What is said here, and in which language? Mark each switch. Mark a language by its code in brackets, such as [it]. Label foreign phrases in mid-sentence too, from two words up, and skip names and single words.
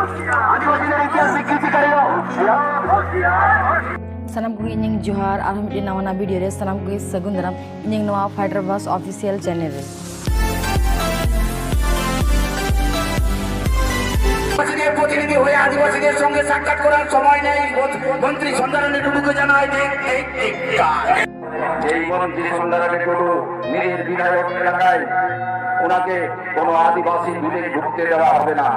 [sat] Sanam ko inyong Johar arham din naman na video res sanam ko sagun daram inyong nawa Fighter Bus [en] official channel. [bn] প্রতিনিধি হয়ে আদিবাসীদের সঙ্গে সাক্ষাৎ করার সময় নেই। মন্ত্রী সন্ধ্যারানী টুডুকে জানায় এই মন্ত্রী সন্ধ্যারানী টুডু নিজের বিধায়ক এলাকায় ওনাকে কোনো আদিবাসী দূরে ঢুকতে দেওয়া হবে না।